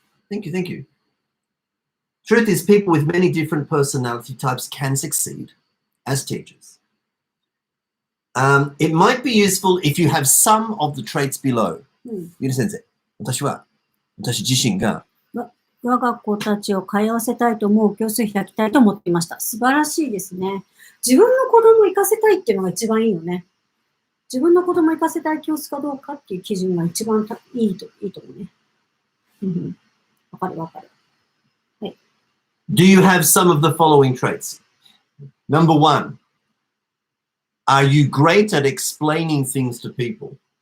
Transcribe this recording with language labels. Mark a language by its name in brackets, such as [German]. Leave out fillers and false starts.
[English] Thank you. Truth is, people with many different personality types can succeed as teachers. It might be useful if you have some of the traits below. [Japanese] ゆり先生、私自身が我が子たちを通わせたいと思う教室を開きたいと思っていました。素晴らしいですね。自分の子供を行かせたいっていうのが一番いいよね。自分の子供を行かせたい教室かどうかっていう基準が一番いいと思うね。わかる。はい。 [English] Do you have some of the following traits? Number 1, are you great at explaining things to people?